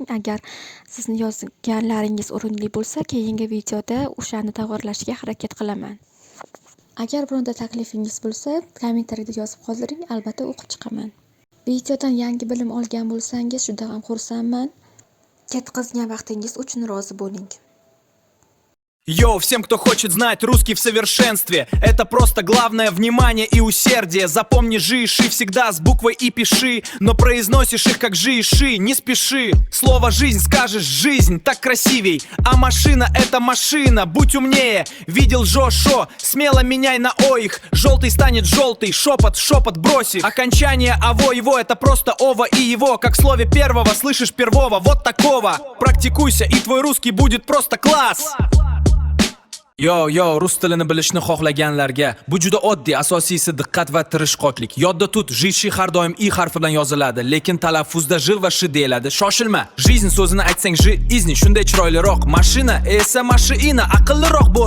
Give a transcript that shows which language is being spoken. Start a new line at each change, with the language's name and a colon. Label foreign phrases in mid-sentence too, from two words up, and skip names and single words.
Uzbek: Agar sizni yozganlaringiz o'rinli bo'lsa, keyingi videoda o'shani tayyorlashga harakat qilaman. Agar bironta taklifingiz bo'lsa, kommentariyada yozib qoldiring, albatta o'qib chiqaman. Videodan yangi bilim olgan bo'lsangiz, juda ham xursandman. Ketkazgan vaqtingiz uchun rozi bo'ling.
Russian: Йоу, всем, кто хочет знать русский в совершенстве, это просто главное внимание и усердие. Запомни жи и ши всегда с буквой и пиши, но произносишь их как жи и ши, не спеши. Слово жизнь скажешь жизнь, так красивей, а машина это машина, будь умнее. Видел Жо-шо, смело меняй на о их, желтый станет желтый, шепот, шепот брось их. Окончание аво его это просто ова и его, как в слове первого слышишь первого, вот такого. Практикуйся и твой русский будет просто класс.
Uzbek: Yo, rus tilini bilishni xohlaganlarga bu juda oddiy, asosiysi diqqat va tirishqoqlik. Yodda tut, jishi har doim i harfi bilan yoziladi, lekin talaffuzda j va sh deyiladi. Shoshilma. Жизнь so'zini aytsang j, izni shunday chiroyliroq. Mashina esa mashina, aqlliroq bo'l.